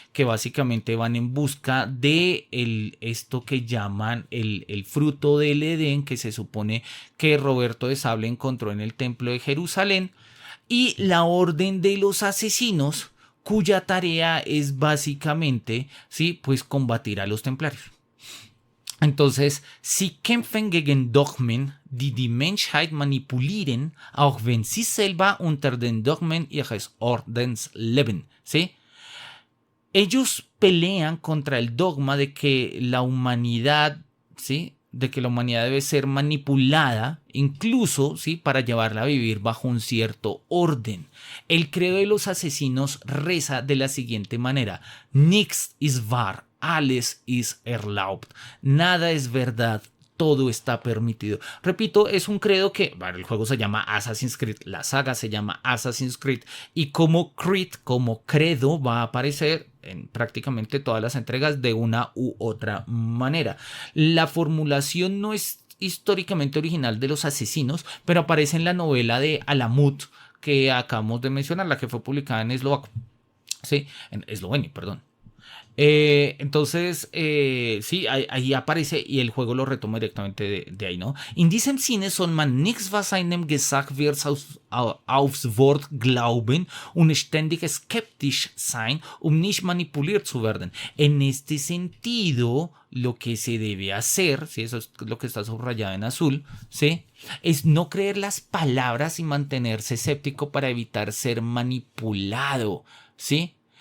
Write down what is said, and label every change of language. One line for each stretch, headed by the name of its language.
Spanish: Que básicamente van en busca de esto que llaman el fruto del Edén, que se supone que Roberto de Sable encontró en el templo de Jerusalén, y la orden de los asesinos, cuya tarea es básicamente, ¿sí? Pues combatir a los templarios. Entonces,
German: sie kämpfen gegen Dogmen, die die Menschheit manipulieren, auch wenn sie selber unter den Dogmen ihres Ordens leben,
Spanish: ¿sí? Ellos pelean contra el dogma de que la humanidad, ¿sí? De que la humanidad debe ser manipulada, incluso, ¿sí? Para llevarla a vivir bajo un cierto orden. El credo de los asesinos reza de la siguiente manera:
German: Nichts ist wahr, alles ist erlaubt.
Spanish: Nada es verdad, todo está permitido. Repito, es un credo que, bueno, el juego se llama Assassin's Creed, la saga se llama Assassin's Creed, y como creed, como credo, va a aparecer en prácticamente todas las entregas de una u otra manera. La formulación no es históricamente original de los asesinos, pero aparece en la novela de Alamut que acabamos de mencionar, la que fue publicada en eslovaco, sí, en Eslovenia, perdón. Entonces, sí, ahí aparece y el juego lo retoma directamente de ahí, ¿no?
German: In diesem Sinne soll man nichts, was einem gesagt wird, aufs Wort glauben und ständig skeptisch sein, nicht manipuliert zu werden.
Spanish: En este sentido, lo que se debe hacer, ¿sí? Eso es lo que está subrayado en azul, ¿sí? Es no creer las palabras y mantenerse escéptico para evitar ser manipulado, ¿sí?